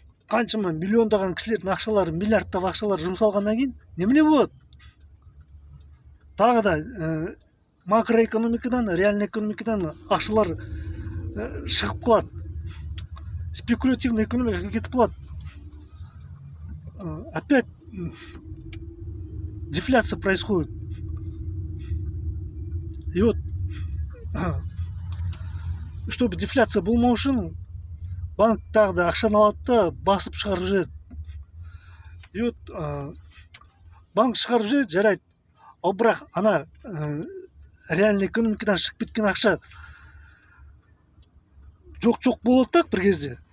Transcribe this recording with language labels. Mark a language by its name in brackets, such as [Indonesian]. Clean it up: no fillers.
[Kazakh] қаншама миллиондаған кісілердің ақшалары, миллиардтап ақшалар жұмсалғаннан кейін немене болады? Тағы да макроэкономикадан, реальный экономикадан ақшалар шығып қалады. Спекулятивный экономикаға кетіп қалады. [Russian] Опять дефляция происходит. И вот, чтобы [Kazakh] дефляция болмау үшін, банк тағы да ақшаны алады да басып шығарып жібереді. [Russian] И вот [Kazakh] банк шығарып жібереді, жарайды. Ал бірақ ана реальный экономикадан шығып кеткен ақша жоқ болады да бір кезде.